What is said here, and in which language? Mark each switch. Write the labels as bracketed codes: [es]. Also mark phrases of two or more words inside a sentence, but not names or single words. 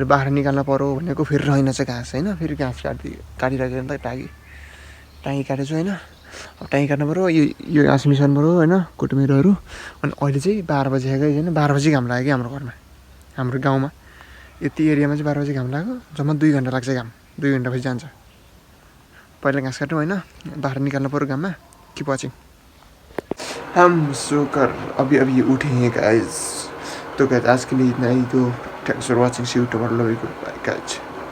[ne] बाहिर निकाल्न पऱ्यो भनेको फेरि रहेनछ घाँस होइन फेरि घाँस काटिराखेर त टाँगी काटेको छु होइन अब टाँगी काट्नु पऱ्यो यो घाँस मिसाउनु पऱ्यो होइन कुटुमेरोहरू अनि अहिले चाहिँ 12 बजी आएको होइन 12 बजी घाम लाग्यो कि हाम्रो घरमा हाम्रो गाउँमा यति एरियामा चाहिँ 12 बजी घाम लाग्यो जम्मा 2 घन्टा लाग्छ घाम 2 घन्टा पछि जान्छ पहिला घाँस काट्यौँ होइन बाहर निकाल्नु पऱ्यो घाममा कि पछि [hi] हम सोकर अभी उठे हैं गाइस तो गाइस आज के लिए इतना ही तो [en] thanks for watching see you tomorrow love you good bye guys